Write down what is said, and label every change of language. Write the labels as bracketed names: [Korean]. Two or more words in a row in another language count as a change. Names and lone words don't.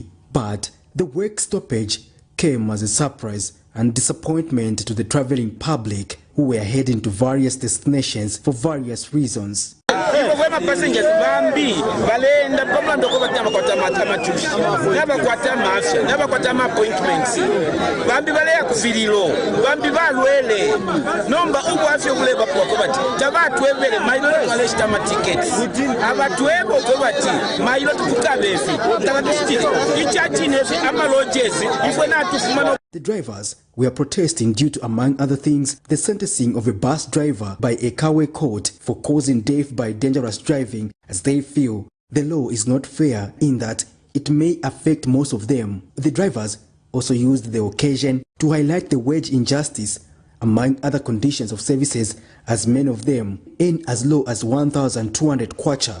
[English] But the work stoppage came as a surprise and disappointment to the traveling public who were heading to various destinations for various reasons. [Bemba] Passengers bambi balenda pamanda ko batama kwata matushi naba kwata mafya naba kwata appointments bambi baleya kuvililo bambi balwele nomba ubwafyo kuleba ko bati tabatwebele mailo twaleshita ma tickets abatwebo ko bati mailo tukabefi tabatishiti ichachi nefi amalojes ifwe na tufuma. [English] The drivers were protesting due to, among other things, the sentencing of a bus driver by a Kawe court for causing death by dangerous driving, as they feel the law is not fair in that it may affect most of them. The drivers also used the occasion to highlight the wage injustice, among other conditions of services, as many of them earn as low as 1,200 kwacha.